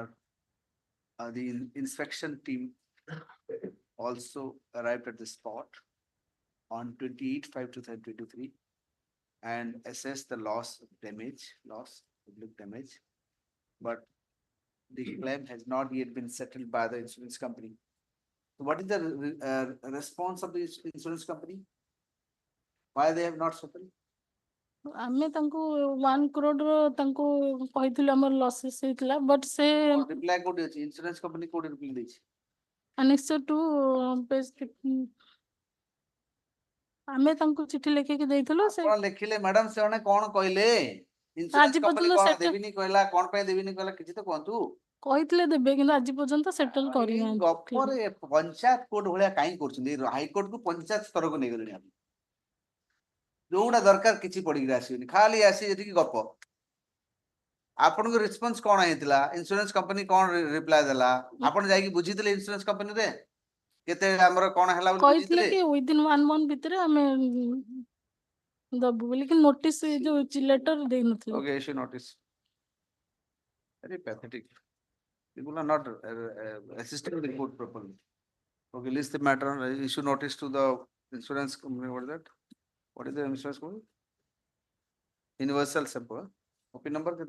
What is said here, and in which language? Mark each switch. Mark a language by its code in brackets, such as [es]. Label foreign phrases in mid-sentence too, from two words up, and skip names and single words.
[en] the inspection team also arrived at the spot on 28/5/2023 and assessed the public damage, but the claim has not yet been settled by the insurance company. So what is the response of the insurance company? Why they have not settled? [or] ଆମେ ତାଙ୍କୁ 1 crore ର ତାଙ୍କୁ କହିଥିଲୁ ଆମର ଲସେସ୍ ହେଇଥିଲା ବଟ୍ ସେ ରିପ୍ଲାଏ କୋଉଠି ଅଛି? ଇନ୍ସୁରାନ୍ସ କମ୍ପାନୀ କୋଉଠି ରିପ୍ଲାଏ ଦେଇଛି? [en] annexure to page 15 [or] ଆମେ ତାଙ୍କୁ ଚିଠି ଲେଖିକି ଦେଇଥିଲୁ ସେ ଆପଣ ଲେଖିଲେ ମ୍ୟାଡାମ ସେମାନେ କଣ କହିଲେ? ଇନ୍ସୁରାନ୍ସ ଆଜି କମ୍ପାନୀ ପର୍ଯ୍ୟନ୍ତ କଣ settle ଦେବିନି କହିଲା, କଣ ପାଇଁ ଦେବିନି କହିଲା, କିଛି ତ କୁହନ୍ତୁ। କହିଥିଲେ ଦେବେ କିନ୍ତୁ ଆଜି ପର୍ଯ୍ୟନ୍ତ ସେଟଲ ଏଇ କରିନାହାନ୍ତି ଗପରେ ପଞ୍ଚାୟତ କୋର୍ଟ ଭଳିଆ କାହିଁ କରୁଛନ୍ତି? ହାଇକୋର୍ଟ କୁ ପଞ୍ଚାୟତ ସ୍ତରକୁ ନେଇଗଲେଣି ଆପଣ। ଯୋଉଟା ଦରକାର କିଛି ପଡିକି ଆସିବନି, ଖାଲି ଆସି ଯେତିକି ଗପ। ଆପଣଙ୍କ ରେସ୍ପନ୍ସ କଣ ହେଇଥିଲା? ଇନ୍ସୁରାନ୍ସ କମ୍ପାନୀ କଣ ରିପ୍ଲାଏ ଦେଲା? ଆପଣ ଯାଇକି ବୁଝିଥିଲେ ଇନ୍ସୁରାନ୍ସ କମ୍ପାନୀରେ କେତେ ଆମର କଣ ହେଲା ବୋଲି କହିଥିଲେ ବୁଝିଥିଲେ? କି [en] within 1 month [or] ଭିତରେ ଆମେ ଦବୁ ବୋଲି କି ନୋଟିସ ଯୋଉ ଲେଟର ଦେଇନଥିଲେ [en] Okay, issue notice. Very pathetic. People are not assisting the court properly. Okay, list the matter, issue notice to the insurance company. What is that? What is the insurance company? Universal sample. OP number kete?